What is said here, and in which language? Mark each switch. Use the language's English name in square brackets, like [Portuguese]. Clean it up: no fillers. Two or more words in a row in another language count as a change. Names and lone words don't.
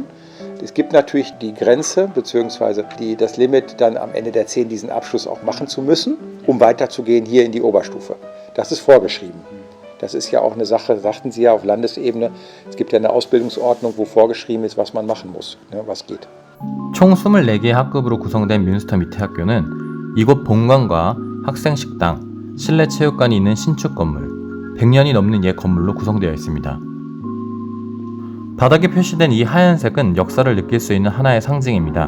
[German] Es gibt natürlich die Grenze bzw. das Limit, dann am Ende der 10 diesen Abschluss auch machen zu müssen, um weiterzugehen hier in die Oberstufe. Das ist vorgeschrieben. Das ist ja auch eine Sache, sagten Sie ja, auf Landesebene. Es gibt ja eine Ausbildungsordnung, wo vorgeschrieben ist, was man machen muss, was geht. [Korean] 총 24개의 학급으로 구성된 뮌스터 밑에 학교는 이곳 본관과 학생 식당, 실내 체육관이 있는 신축 건물, 100년이 넘는 옛 건물로 구성되어 있습니다. 바닥에 표시된 이 하얀색은 역사를 느낄 수 있는 하나의 상징입니다.